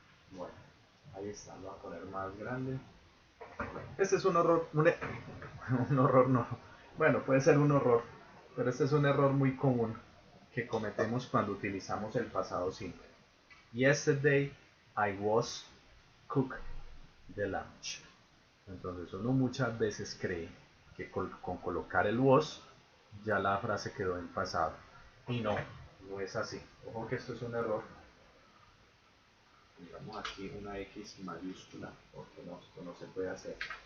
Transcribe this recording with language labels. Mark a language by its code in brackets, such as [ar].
[es] Bueno, ahí está, lo voy a poner más grande. Este es un horror, un horror no, bueno, puede ser un horror, pero este es un error muy común que cometemos cuando utilizamos el pasado simple. [en] Yesterday I was cook the lunch. [es] Entonces uno muchas veces cree que con colocar el was ya la frase quedó en pasado. Y no, no es así. Ojo que esto es un error. Pongamos aquí una X mayúscula porque no, esto no se puede hacer.